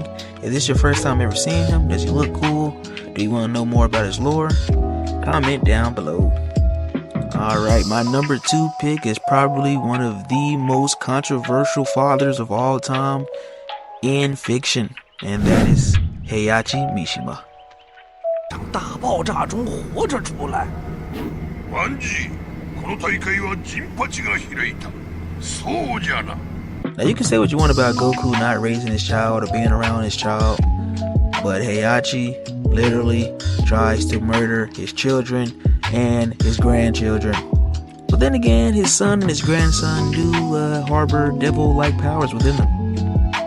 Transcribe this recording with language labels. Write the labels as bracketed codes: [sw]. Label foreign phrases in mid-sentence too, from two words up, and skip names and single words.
[en] If this is your first time ever seeing him, does he look cool? Do you want to know more about his lore? Comment down below. Alright, my number 2 pick is probably one of the most controversial fathers of all time in fiction, and that is Heihachi Mishima. [zh] 大爆炸中活着出来。 [ja] ワンジ、この大会はジンパチが開いた。そうじゃな。 [en] Now you can say what you want about Goku not raising his child or being around his child, but Heihachi literally tries to murder his children and his grandchildren. But then again, his son and his grandson do harbor devil-like powers within them.